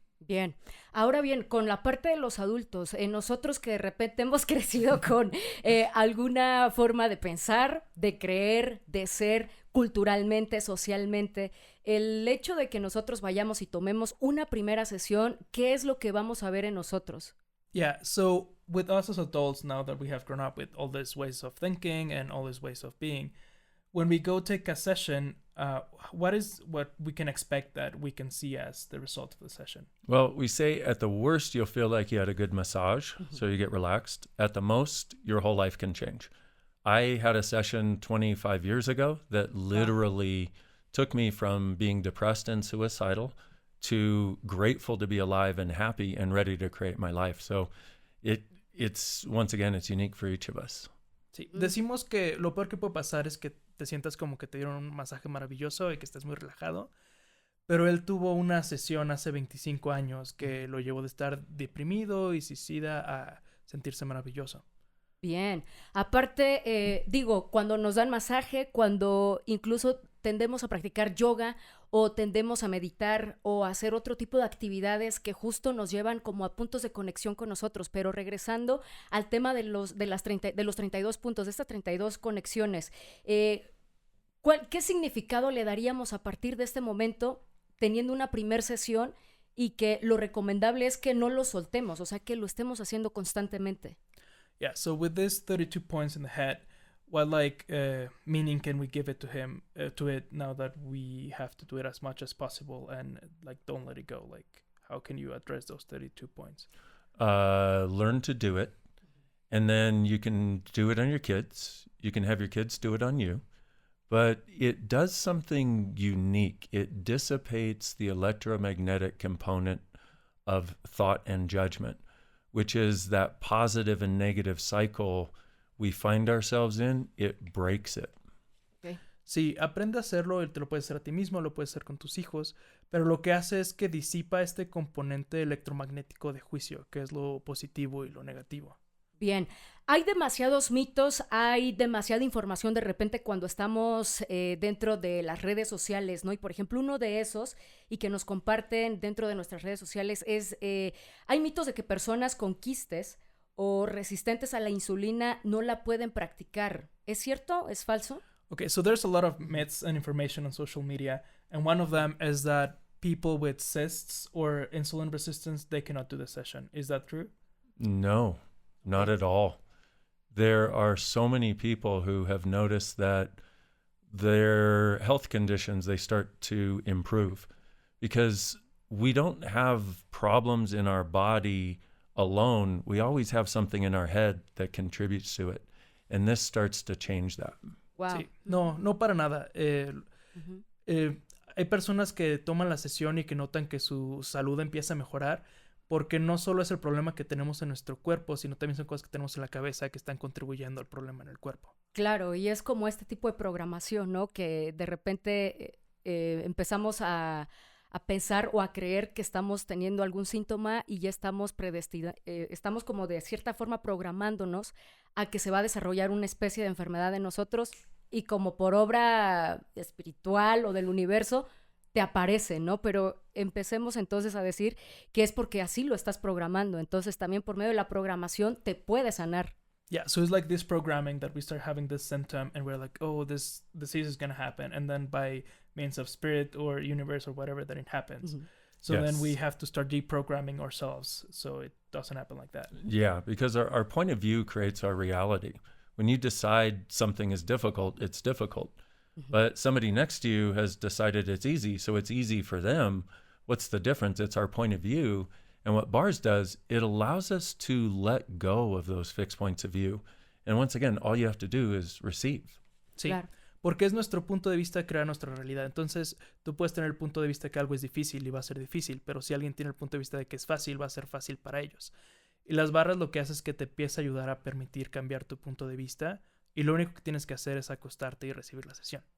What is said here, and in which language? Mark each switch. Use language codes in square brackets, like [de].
[es] Bien, ahora bien, con la parte de los adultos, nosotros que de repente hemos crecido con alguna forma de pensar, de creer, de ser culturalmente, socialmente, el hecho de que nosotros vayamos y tomemos una primera sesión, ¿qué es lo que vamos a ver en nosotros? [en] Yeah, so with us as adults, now that we have grown up with all these ways of thinking and all these ways of being, when we go take a session, what we can expect that we can see as the result of the session? Well, we say at the worst, you'll feel like you had a good massage, so you get relaxed. At the most, your whole life can change. I had a session 25 years ago that literally took me from being depressed and suicidal to grateful to be alive and happy and ready to create my life. So it's once again, it's unique for each of us. [es] Sí, decimos que lo peor que puede pasar es que te sientas como que te dieron un masaje maravilloso y que estés muy relajado. Pero él tuvo una sesión hace 25 años que lo llevó de estar deprimido y suicida a sentirse maravilloso. Bien. Aparte, cuando nos dan masaje, cuando incluso tendemos a practicar yoga o tendemos a meditar o a hacer otro tipo de actividades que justo nos llevan como a puntos de conexión con nosotros. Pero regresando al tema de los 32 puntos, de estas 32 conexiones, ¿qué significado le daríamos a partir de este momento teniendo una primer sesión y que lo recomendable es que no lo soltemos, o sea, que lo estemos haciendo constantemente? [en] Yeah, so with this 32 points in the head, what meaning can we give it to him, to it now that we have to do it as much as possible and don't let it go? Like, how can you address those 32 points? Learn to do it, and then you can do it on your kids. You can have your kids do it on you. But it does something unique. It dissipates the electromagnetic component of thought and judgment, which is that positive and negative cycle we find ourselves in. It breaks it. Okay. [es] Sí, aprende a hacerlo, te lo puedes hacer a ti mismo, lo puedes hacer con tus hijos, pero lo que hace es que disipa este componente electromagnético de juicio, que es lo positivo y lo negativo. Bien, hay demasiados mitos, hay demasiada información de repente cuando estamos dentro de las redes sociales, ¿no? Y por ejemplo, uno de esos, y que nos comparten dentro de nuestras redes sociales, es, hay mitos de que personas con quistes o resistentes a la insulina no la pueden practicar. ¿Es cierto? ¿Es falso? [en] Okay, so there's a lot of myths and information on social media, and one of them is that people with cysts or insulin resistance, they cannot do the session. Is that true? No. Not at all. There are so many people who have noticed that their health conditions, they start to improve because we don't have problems in our body alone. We always have something in our head that contributes to it. And this starts to change that. Wow. [es] Sí, no para nada. Hay personas que toman la sesión y que notan que su salud empieza a mejorar porque no solo es el problema que tenemos en nuestro cuerpo, sino también son cosas que tenemos en la cabeza que están contribuyendo al problema en el cuerpo. Claro, y es como este tipo de programación, ¿no? Que de repente empezamos a pensar o a creer que estamos teniendo algún síntoma y ya estamos estamos como de cierta forma programándonos a que se va a desarrollar una especie de enfermedad en nosotros y como por obra espiritual o del universo te aparece, ¿no? Pero empecemos entonces a decir que es porque así lo estás programando. Entonces también por medio de la programación te puede sanar. [en] Yeah, so it's like this programming that we start having this symptom and we're like, oh, this disease is going to happen. And then by means of spirit or universe or whatever, that it happens. Mm-hmm. So yes. then we have to start deprogramming ourselves so it doesn't happen like that. Yeah, because our point of view creates our reality. When you decide something is difficult, it's difficult. Mm-hmm. But somebody next to you has decided it's easy, so it's easy for them. What's the difference? It's our point of view. And what Barras does, it allows us to let go of those fixed points of view. And once again, all you have to do is receive. [es] Sí, claro. Porque es nuestro punto de vista crear nuestra realidad. Entonces, tú puedes tener el punto de vista que algo es difícil y va a ser difícil, pero si alguien tiene el punto de vista de que es fácil, va a ser fácil para ellos. Y las barras lo que hace es que te empieza a ayudar a permitir cambiar tu punto de vista y lo único que tienes que hacer es acostarte y recibir la sesión.